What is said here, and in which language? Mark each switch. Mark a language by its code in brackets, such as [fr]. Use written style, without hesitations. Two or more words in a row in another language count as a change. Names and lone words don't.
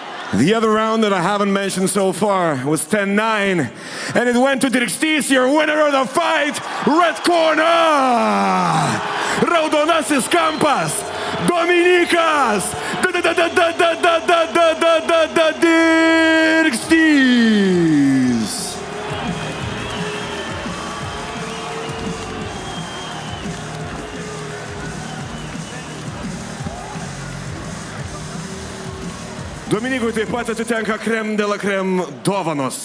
[en] The other round that I haven't mentioned so far was 10-9, and it went to DIRKSTYS, your winner of the fight, red corner! [lt] Raudonasis kampas, Dominykas DIRKSTYS. Dominykui taip pat atitenka [fr] krem de la krem [lt] dovanos.